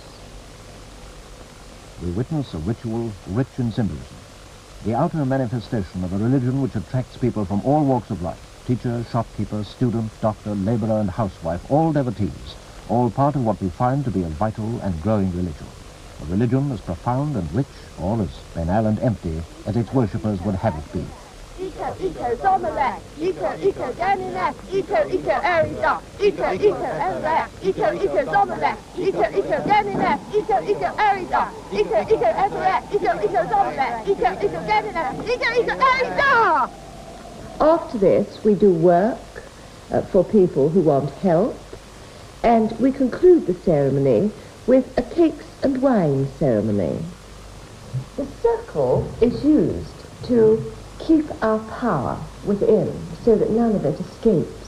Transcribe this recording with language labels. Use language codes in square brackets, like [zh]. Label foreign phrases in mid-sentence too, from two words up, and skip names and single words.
[en] We witness a ritual rich in symbolism, the outer manifestation of a religion which attracts people from all walks of life, teacher, shopkeeper, student, doctor, laborer, and housewife, all devotees, all part of what we find to be a vital and growing religion. A religion as profound and rich, or as banal and empty, as its worshippers would have it be. Eco, eco, zomelek, eco, ganinek, eco, erida, eco, erek, eco, zomelek, eco, ganinek, eco, erida, eco, erek, eco, zomelek, eco, ganinek, eco, erida! After this, we do work for people who want help, and we conclude the ceremony with a cakes and wine ceremony. The circle is used to keep our power within so that none of it escapes.